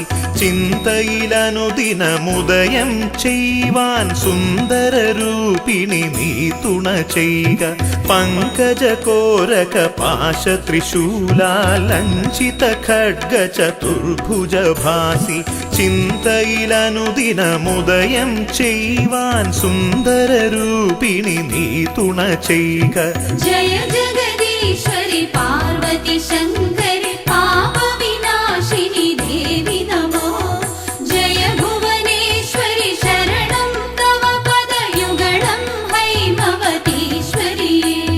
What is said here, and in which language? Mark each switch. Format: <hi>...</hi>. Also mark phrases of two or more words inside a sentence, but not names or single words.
<ml>ചിന്തയിലനുദിനമുദയം ചെയ്യുവാൻ സുന്ദരരൂപിണി നീ തുണ ചെയ്യുക പങ്കജകോരക പാശ ത്രിശൂലാലഞ്ചിത ഖഡ്ഗ ചതുർഭുജ ഭാസി ചിന്തയിലനുദിനമുദയം ചെയ്യുവാൻ സുന്ദരരൂപിണി നീ തുണ ചെയ്യുക</ml> <sa>जय जगदीश्वरि पार्वती शङ्करि पापविनाशिनि देवि नमो जय भुवनेश्वरि शरणं तव पदयुगलं हैमवतीश्वरिये</sa>